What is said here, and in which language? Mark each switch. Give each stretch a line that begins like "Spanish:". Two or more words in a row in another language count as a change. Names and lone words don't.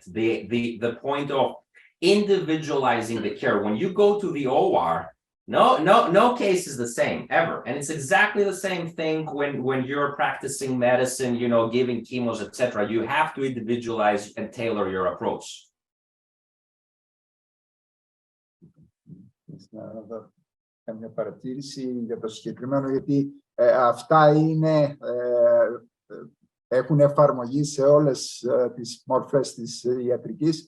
English: The point of individualizing the care. When you go to the OR, no case is the same ever, and it's exactly the same thing when you're practicing medicine, giving chemos, etc. You have to individualize and tailor your approach.
Greek: Καμία παρατήρηση για το συγκεκριμένο, γιατί αυτά έχουν εφαρμογή σε όλες τις μορφές της ιατρικής.